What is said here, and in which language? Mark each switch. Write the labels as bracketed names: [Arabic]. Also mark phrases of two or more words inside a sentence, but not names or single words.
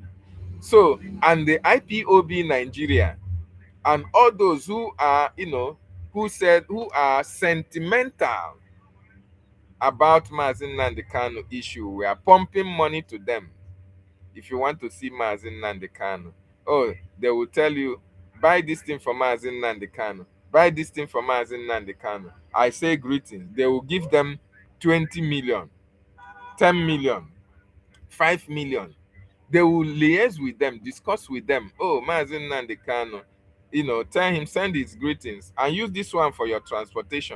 [English] So, and the IPOB Nigeria and all those who are, who are sentimental about Mazi Nnamdi Kanu issue, we are pumping money to them. If you want to see Mazi Nnamdi Kanu, oh, they will tell you, buy this thing for Mazi Nnamdi Kanu, buy this thing for Mazi Nnamdi Kanu. I say greetings. They will give them 20 million, 10 million, 5 million. They will liaise with them, discuss with them. Oh, Mazi Nnamdi Kanu, tell him, send his greetings and use this one for your transportation.